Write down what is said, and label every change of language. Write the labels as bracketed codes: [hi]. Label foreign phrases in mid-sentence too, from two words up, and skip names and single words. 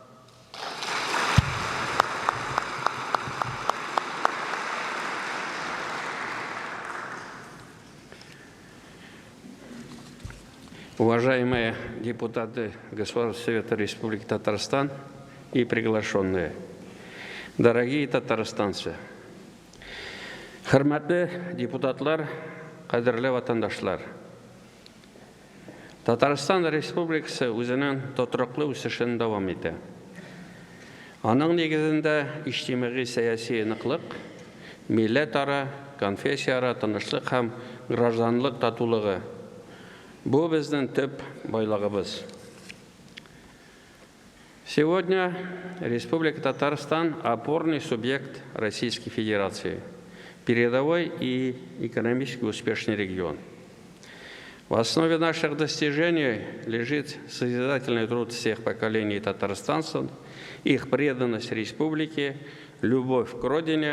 [ru] Уважаемые депутаты Государственного Совета Республики Татарстан и приглашенные, дорогие татарстанцы, [tt] хөрмәтле депутатлар, кадерле ватандашлар, Татарстан Республикасы үзенең тотрыклы үсешен дәвам итә. Аның нигезендә иҗтимагый сәяси ныклык, милләтара, конфессияара тынычлык һәм гражданлык татулыгы бу безнең төп байлыгыбыз. [ru] Сегодня Республика Татарстан – опорный субъект Российской Федерации, передовой и экономически успешный регион. В основе наших достижений лежит созидательный труд всех поколений татарстанцев, их преданность республике, любовь к родине.